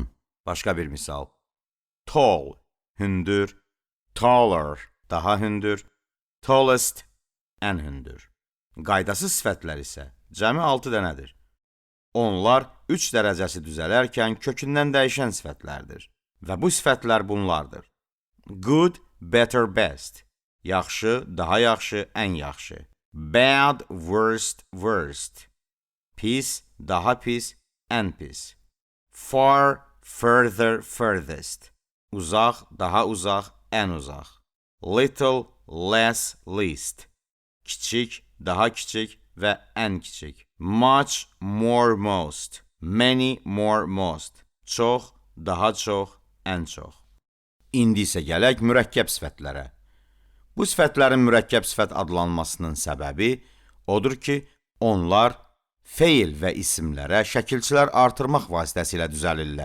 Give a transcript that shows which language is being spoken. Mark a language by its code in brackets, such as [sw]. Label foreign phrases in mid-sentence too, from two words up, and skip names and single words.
[az] Başqa bir misal, tall, hündür, taller, daha hündür, tallest, ən hündür. Qaydasız sifətlər isə cəmi 6 dənədir. Onlar 3 dərəcəsi düzələrkən kökündən dəyişən sifətlərdir. Və bu sifətlər bunlardır. [en] Good, better, best. [az] Yaxşı, daha yaxşı, ən yaxşı. [en] Bad, worst, worst. [az] Pis, daha pis, ən pis. [en] Far, further, furthest. [az] Uzaq, daha uzaq, ən uzaq. [en] Little, less, least. [az] Kiçik, daha kiçik və ən kiçik. [en] Much, more, most. Many, more, most. [az] Çox, daha çox, ən çox. İndi isə gələk mürəkkəb sifətlərə. Bu sifətlərin mürəkkəb sifət adlanmasının səbəbi odur ki, onlar feil və isimlərə şəkilçilər artırmaq vasitəsilə düzəlirlər.